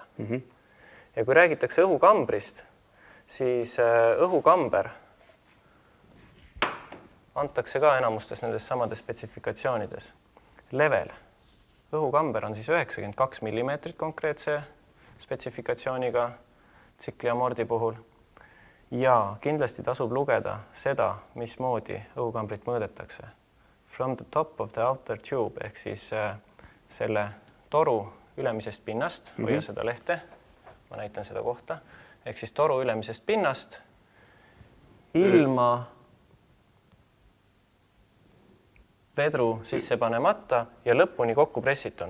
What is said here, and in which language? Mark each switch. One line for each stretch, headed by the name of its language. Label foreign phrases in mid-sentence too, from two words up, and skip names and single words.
Estonian: Ja kui räägitakse õhukambrist, siis õhukamber antakse ka enamustes nendes samades spetsifikatsioonides. Level. Õhukamber on siis 92 mm konkreetse spetsifikatsiooniga tsikli amordi puhul. Ja kindlasti tasub lugeda seda, mismoodi õhukambrit mõõdetakse.
English: From the top of the outer tube
Estonian: ehk siis selle toru ülemisest pinnast, hoia seda lehte, ma näitan seda kohta, ehk siis toru ülemisest pinnast ilma vedru sisse panemata ja lõpuni kokku pressituna.